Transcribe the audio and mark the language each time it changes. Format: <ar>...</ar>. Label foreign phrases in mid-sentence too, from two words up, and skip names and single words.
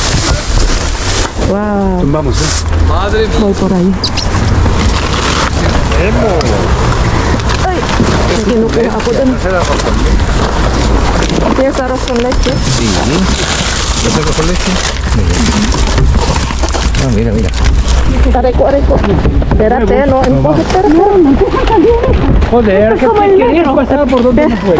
<es>Wow. Tumbamos, Madre mía. Voy por ahí. tenemos.</es> <tl>Ay, kinukuha ako dun.</tl> <es>¿No se da con leche? Yes, arroz con leche. Sí. ¿No se da con leche? Muy bien. Ah, mira, mira.</es> <tl>Aray ko.</tl> <es>Espérate, no empuje, espérate. Joder, que querías pasar por donde no puedes.</es>